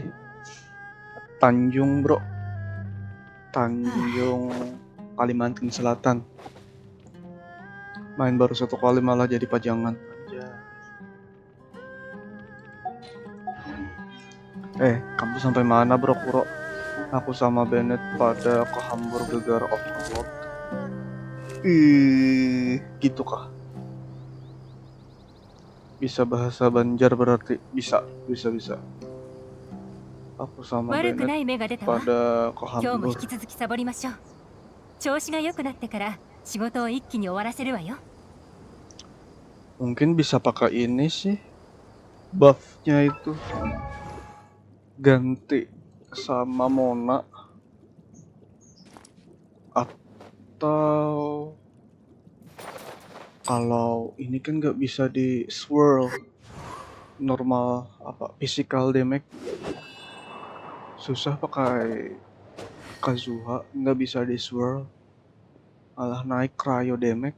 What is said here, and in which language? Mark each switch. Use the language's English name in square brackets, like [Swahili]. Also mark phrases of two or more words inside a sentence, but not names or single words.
[Indonesian] Tanjung bro, Tanjung Kalimantan Selatan. Main baru 1 kali malah jadi pajangan. Kamu sampai mana bro Kuro? Aku sama Bennett pada ke hamburger off-road. Gitu kah? Bisa bahasa Banjar berarti? Bisa. Aku sama [Japanese] 悪くな [Indonesian] Bennett [Japanese] い芽が出たわ。 [Indonesian] pada ke [Japanese] 今日も引 [Indonesian] hamburger. [Japanese] き続きサボりましょう。調子が良くなってから仕事を一気に終わらせるわよ。 [Indonesian] Mungkin bisa pakai ini sih. Buffnya itu ganti sama Mona. Atau kalau ini kan nggak bisa di swirl normal apa [English] physical damage, [Indonesian] susah pakai Kazuha, nggak bisa di swirl, malah naik [English] cryo damage.